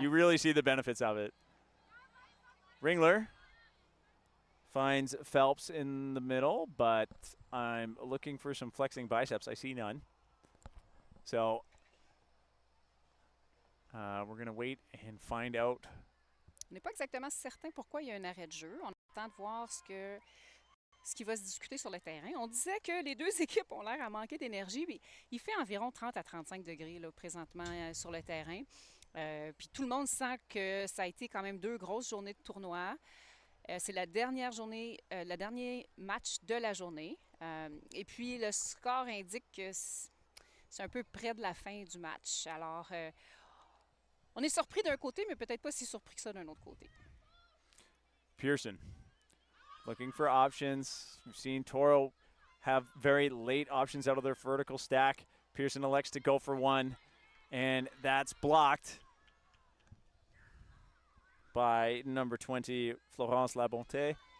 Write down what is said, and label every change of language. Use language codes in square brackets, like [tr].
[en] You really see the benefits of it. Ringler finds Phelps in the middle, but I'm looking for some flexing biceps. I see none. So we're going to wait and find out. [fr] On n'est pas exactement certain pourquoi il y a un arrêt de jeu. On attend de voir ce qui va se discuter sur le terrain. On disait que les deux équipes ont l'air à manquer d'énergie, mais il fait environ 30 à 35 degrés là, présentement sur le terrain. Puis tout le monde sent que ça a été quand même 2 grosses journées de tournoi. C'est la dernière journée, le dernier match de la journée. Et puis le score indique que c'est un peu près de la fin du match. Alors, on est surpris d'un côté, mais peut-être pas si surpris que ça d'un autre côté. [en] Pearson looking for options. We've seen TORO have very late options out of their vertical stack. Pearson elects to go for one, and that's blocked by number 20, Florence Labonté.